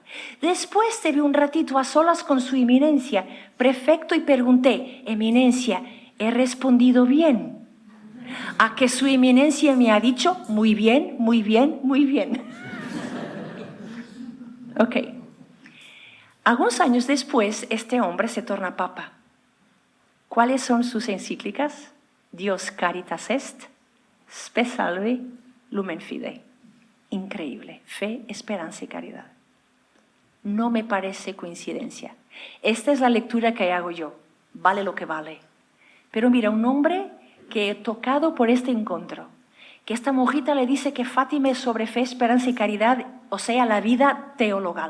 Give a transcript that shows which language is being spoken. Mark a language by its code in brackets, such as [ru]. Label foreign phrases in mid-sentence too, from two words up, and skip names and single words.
[es] Después te vi un ratito a solas con su eminencia, prefecto, y pregunté, eminencia, ¿he respondido bien? A que su eminencia me ha dicho, muy bien, muy bien, muy bien. Ok. Algunos años después, este hombre se torna papa. ¿Cuáles son sus encíclicas? [la] Dios caritas est, spe salve, lumen fidei. [es] Increíble. Fe, esperanza y caridad. No me parece coincidencia. Esta es la lectura que hago yo. Vale lo que vale. Pero mira, un hombre que he tocado por este encuentro, que esta monjita le dice que Fátima es sobre fe, esperanza y caridad, o sea, la vida teologal.